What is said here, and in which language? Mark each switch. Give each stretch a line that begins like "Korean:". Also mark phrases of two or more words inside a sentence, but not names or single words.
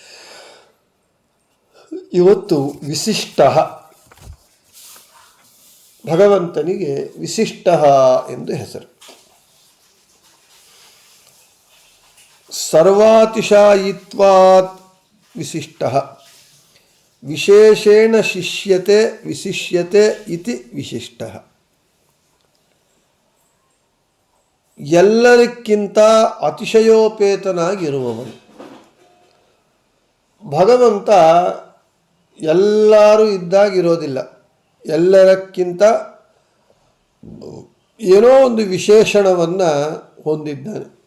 Kannada: ಇವತ್ತು ವಿಶಿಷ್ಟ, ಭಗವಂತನಿಗೆ ವಿಶಿಷ್ಟ ಎಂದು ಹೆಸರು.
Sanskrit: ಸರ್ವಾತಿಶಾಯಿತ್ವಾತ್ ವಿಶಿಷ್ಟ, ವಿಶೇಷೇಣ ಶಿಷ್ಯತೆ ವಿಶಿಷ್ಯತೆ ಇತಿ ವಿಶಿಷ್ಟ.
Kannada: ಎಲ್ಲರಿಗಿಂತ ಅತಿಶಯೋಪೇತನಾಗಿರುವವನು ಭಗವಂತ. ಎಲ್ಲರೂ ಇದ್ದಾಗಿರೋದಿಲ್ಲ, ಎಲ್ಲರಕ್ಕಿಂತ ಏನೋ ಒಂದು ವಿಶೇಷಣವನ್ನು ಹೊಂದಿದ್ದಾನೆ.